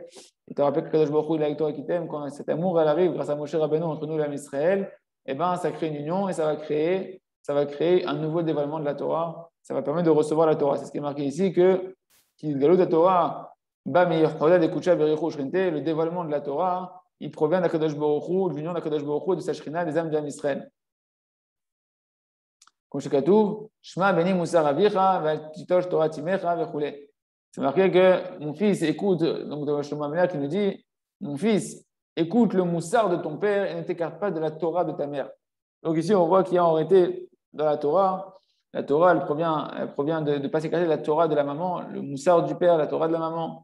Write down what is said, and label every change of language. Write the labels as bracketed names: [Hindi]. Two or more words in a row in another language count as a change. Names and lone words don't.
[French] Et te rappelles que Kadosh Baruch Hu il est avec toi et qui t'aime, quand cet amour elle arrive grâce à Moshe Rabbeinu entre nous et l'âme Israël, et ben ça crée une union et ça va créer un nouveau dévoilement de la Torah, ça va permettre de recevoir la Torah. C'est ce qui est marqué ici que la Torah, le dévoilement de la Torah, il provient d'Akadosh Baruch Hu, de l'union d'Akadosh Baruch Hu, de sa Shrina, des âmes d' [Hebrew] עם ישראל. [French] Comme c'est [Hebrew] כתוב שמע בני מוסר אביך ותטוש תורת אמך וכולי. [French] C'est marqué que mon fils écoute, donc de Shlomo Amélia qui nous dit, mon fils, écoute le moussard de ton père et ne t'écarte pas de la Torah de ta mère. Donc ici, on voit qu'il y a en réalité dans la Torah, elle provient de ne pas s'écarter de la Torah de la maman, le moussard du père, la Torah de la maman.